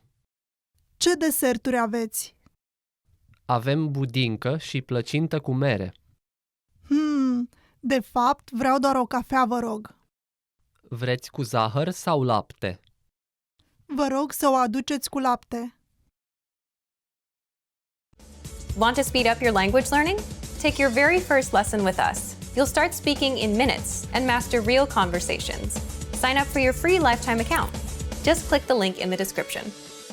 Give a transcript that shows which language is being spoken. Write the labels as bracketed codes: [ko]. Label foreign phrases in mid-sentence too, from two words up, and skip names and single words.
[ro] Ce deserturi aveți? Avem budincă și plăcintă cu mere. De fapt, vreau doar o cafea, vă rog. Vreți cu zahăr sau lapte? Vă rog să o aduceți cu lapte. [en] Want to speed up your language learning? Take your very first lesson with us. You'll start speaking in minutes and master real conversations. Sign up for your free lifetime account. Just click the link in the description.